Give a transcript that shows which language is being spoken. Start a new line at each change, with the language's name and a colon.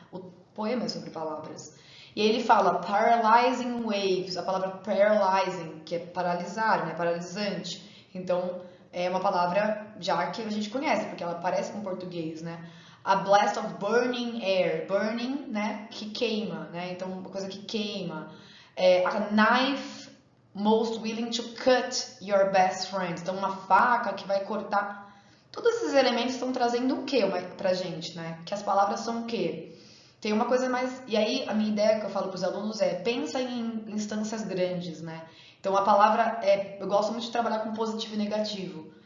Portuguese: O poema é sobre palavras. E ele fala
English: paralyzing waves,
Portuguese: a palavra paralyzing, que é paralisar, né? Paralisante. Então, é uma palavra já que a gente conhece, porque ela parece com português, né?
English: A blast of burning air, burning,
Portuguese: né? Que queima, né? Então, uma coisa que queima.
English: A knife most willing to cut your best friend.
Portuguese: Então, uma faca que vai cortar. Todos esses elementos estão trazendo o que pra gente, né? Que as palavras são o quê? Tem uma coisa mais. E aí, a minha ideia que eu falo para os alunos é: pensa em instâncias grandes, né? Então, a palavra eu gosto muito de trabalhar com positivo e negativo.